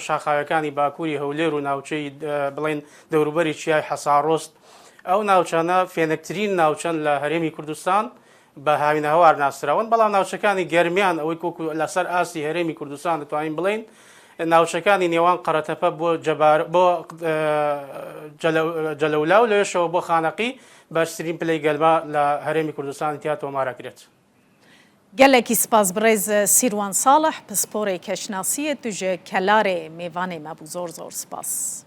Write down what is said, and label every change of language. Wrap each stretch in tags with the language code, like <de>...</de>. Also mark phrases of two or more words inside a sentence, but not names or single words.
<ckb>شاخاوەکانی باکووری هەولێر و ناوچەی بڵێن دەوروبەری چیای حەساڕۆست ئەو ناوچانە فێنکترین ناوچەن لە هەرێمی کوردستان بە هاوینە هەوار ناسراون بەڵام ناوچەکانی گەرمیان ئەوەی کۆکو لەسەر ئاستی هەرێمی کوردستان دەتوانین بڵێن ناوچەکانی نێوان قەرەتەپە بۆ جەلەولا و لەوێشەوە بۆ خانەقی بەرزترین پلەی گەرما لە هەرێمی کوردستانی تیا تۆمارەکرێت.</ckb> <ku>gelekî spas bi rêz Sîrwan Salih pisporê keşnasiyê tu ji Kelarê mêvanê me bû zor zor spas.</ku>